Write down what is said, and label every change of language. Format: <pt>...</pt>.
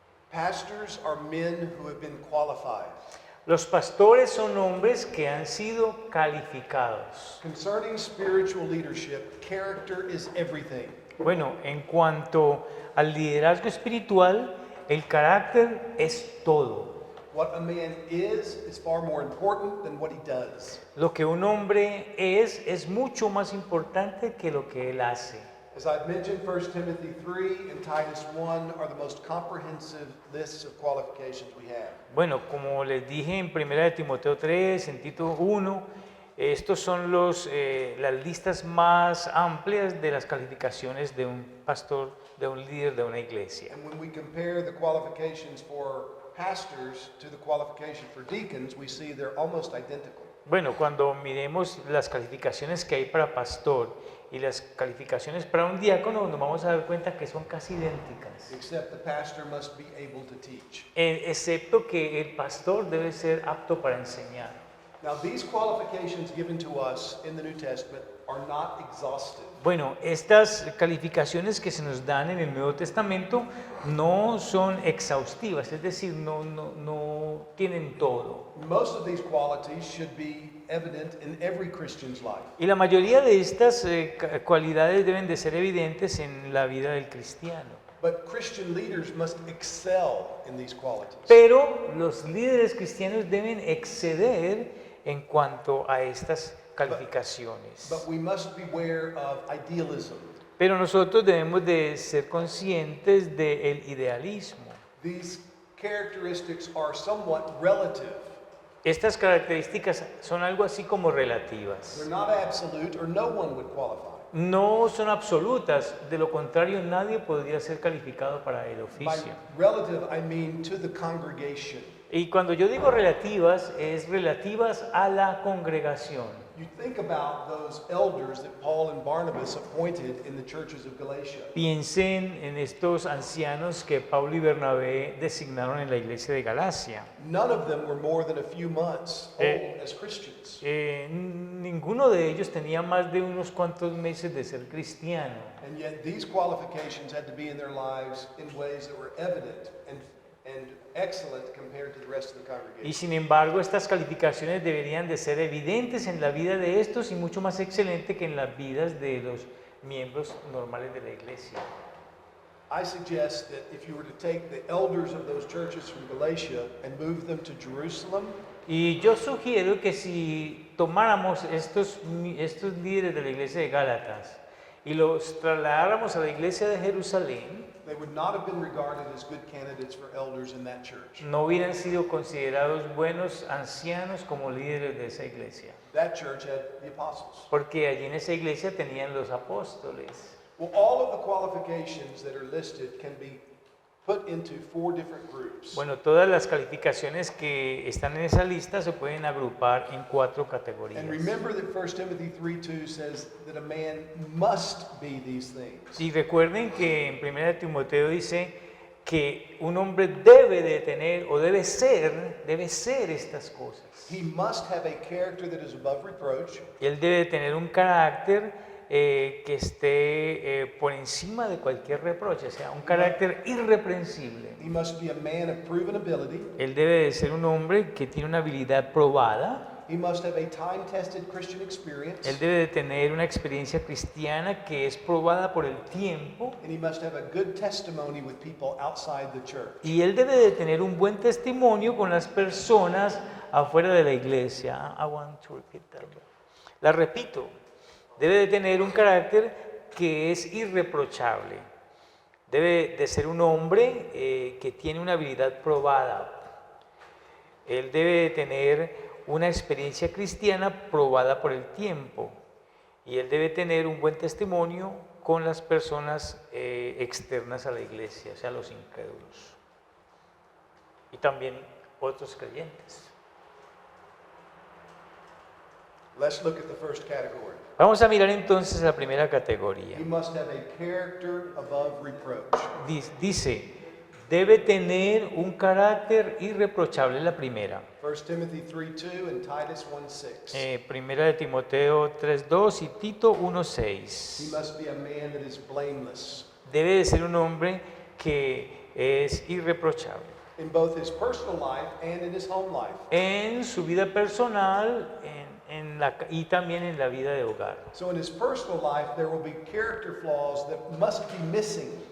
<en>Pastors are men who have been qualified.</en> <es>Los pastores son hombres que han sido calificados.</es> <en>Concerning spiritual leadership, character is everything.</en> <es>Bueno, en cuanto al liderazgo espiritual, el carácter es todo.</es> <en>What a man is far more important than what he does.</en> <es>Lo que un hombre es mucho más importante que lo que él hace.</es> <en>As I've mentioned, 1 Timothy 3 and Titus 1 are the most comprehensive lists of qualifications we have.</en> <es>Bueno, como les dije en 1 de Timoteo 3, en Tito 1, estos son las listas más amplias de las calificaciones de un pastor, de un líder de una iglesia.</es> <en>And when we compare the qualifications for pastors to the qualification for deacons, we see they're almost identical.</en> <es>Bueno, cuando miremos las calificaciones que hay para pastor y las calificaciones para un diácono, nos vamos a dar cuenta que son casi idénticas.</es> <en>Except the pastor must be able to teach.</en> <es>Excepto que el pastor debe ser apto para enseñar.</es> <en>Now, these qualifications given to us in the New Testament are not exhaustive.</en> <es>Bueno, estas calificaciones que se nos dan en el Nuevo Testamento no son exhaustivas, es decir, no tienen todo.</es> <en>Most of these qualities should be evident in every Christian's life.</en> <es>Y la mayoría de estas cualidades deben de ser evidentes en la vida del cristiano.</es> <en>But Christian leaders must excel in these qualities.</en> <es>Pero los líderes cristianos deben exceder en cuanto a estas calificaciones.</es> <en>But we must beware of idealism.</en> <es>Pero nosotros debemos de ser conscientes del idealismo.</es> <en>These characteristics are somewhat relative.</en> <es>Estas características son algo así como relativas.</es> <en>They're not absolute, or no one would qualify.</en> <es>No son absolutas, de lo contrario nadie podría ser calificado para el</es> <en>By</en> <es>oficio.</es> <en>relative, I mean to the congregation.</en> <es>Y cuando yo digo relativas, es relativas a la congregación.</es> <en>You think about those elders that Paul and Barnabas appointed in the churches of Galatia.</en> <es>Piensen en estos ancianos que Pablo y Bernabé designaron en la iglesia de Galacia.</es> <en>None of them were more than a few months old as Christians.</en> <es>Ninguno de ellos tenía más de unos cuantos meses de ser cristiano.</es> <en>And yet these qualifications had to be in their lives in ways that were evident and excellent compared to the rest of the</en> <es>Y</es> <en>congregation.</en> <es>sin embargo, estas calificaciones deberían de ser evidentes en la vida de estos y mucho más excelente que en las vidas de los miembros normales de la iglesia.</es> <en>I suggest that if you were to take the elders of those churches from Galatia and move them to Jerusalem,</en> <es>Y yo sugiero que si tomáramos estos líderes de la iglesia de Gálatas y los trasladáramos a la iglesia de Jerusalén,</es> <en>they would not have been regarded as good candidates for elders in that church.</en> <es>no hubieran sido considerados buenos ancianos como líderes de esa iglesia,</es> <en>That church had the apostles.</en> <es>porque allí en esa iglesia tenían los apóstoles.</es> <en>Well, all of the qualifications that are listed can be put into 4 different groups.</en> <es>Bueno, todas las calificaciones que están en esa lista se pueden agrupar en 4</es> <en>And</en> <es>categorías.</es> <en>remember that 1 Timothy 3:2 says that a man must be these things.</en> <es>Y recuerden que en 1 de Timoteo dice que un hombre debe de tener o debe ser estas cosas.</es> <en>He must have a character that is above reproach.</en> <es>Él debe de tener un carácter que esté por encima de cualquier reproche, o sea, un carácter irreprensible.</es> <en>He must be a man of proven ability.</en> <es>Él debe de ser un hombre que tiene una habilidad probada.</es> <en>He must have a time-tested Christian experience.</en> <es>Él debe de tener una experiencia cristiana que es probada por el tiempo.</es> <en>And he must have a good testimony with people outside the church.</en> <es>Y él debe de tener un buen testimonio con las personas afuera de la iglesia.</es> <en>I want to repeat that.</en> <es>La repito. Debe de tener un carácter que es irreprochable. Debe de ser un hombre que tiene una habilidad probada. Él debe de tener una experiencia cristiana probada por el tiempo. Y él debe tener un buen testimonio con las personas externas a la iglesia, o sea, los incrédulos. Y también otros creyentes.</es> <en>Let's look at the first category.</en> <es>Vamos a mirar entonces la primera categoría.</es> <en>He must have a character above reproach.</en> <es>Dice, debe tener un carácter irreprochable, la primera.</es> <en>1 Timothy 3:2 and Titus 1:6.</en> <es>Primera de Timoteo 3:2 y Tito 1:6.</es> <en>He must be a man that is blameless.</en> <es>Debe de ser un hombre que es irreprochable.</es> <en>in both his personal life and in his home life.</en> <es>En su vida personal y también en la vida de hogar.</es> <en>So in his personal life, there will be character flaws that must be missing.</en>